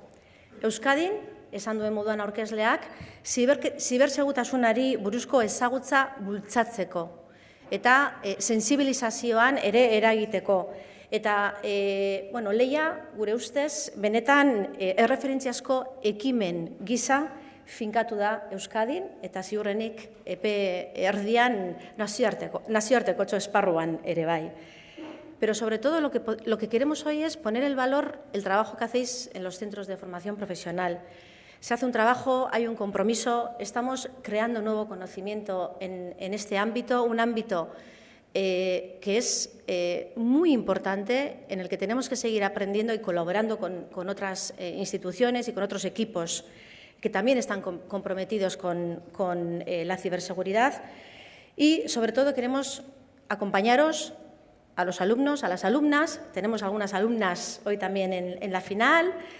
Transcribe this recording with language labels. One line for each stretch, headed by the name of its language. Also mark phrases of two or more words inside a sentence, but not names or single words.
Basque: Euskadin, esan duen moduan aurkezleak, zibersegurtasunari buruzko ezagutza bultzatzeko eta sentsibilizazioan ere eragiteko. Eta, lehia, gure ustez, benetan erreferentziazko ekimen gisa finkatu da Euskadin, eta ziurrenik epe erdian nazioarteko esparruan ere bai.
Spanish: Pero sobre todo lo que queremos hoy es poner el valor, el trabajo que hacéis en los centros de formación profesional. Se hace un trabajo, hay un compromiso, estamos creando nuevo conocimiento en este ámbito, un ámbito que es muy importante, en el que tenemos que seguir aprendiendo y colaborando con otras instituciones y con otros equipos que también están comprometidos con la ciberseguridad, y sobre todo queremos acompañaros a los alumnos, a las alumnas, tenemos algunas alumnas hoy también en la final,